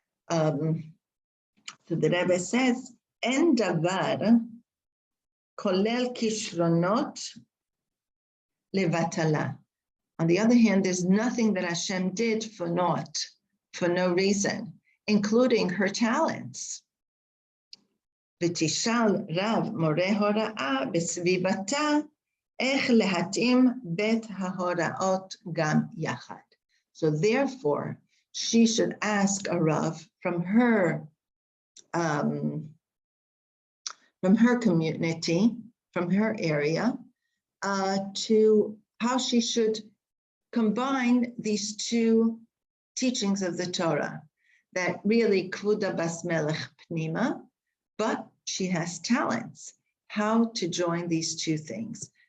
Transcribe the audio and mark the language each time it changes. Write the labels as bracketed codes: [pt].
[en] So the Rebbe says, [he] "En davar kolel kishronot levatala." [en] On the other hand, there's nothing that Hashem did for naught. for no reason, including her talents. [he] ותשאל רב מורה הוראה בסביבתה איך להתאים בית ההוראות גם יחד. [en] So therefore, she should ask a Rav from her community, from her area, to how she should combine these two teachings of the Torah, that really [he] kvuda bas melech pnima, [en] but she has talents, how to join these two things.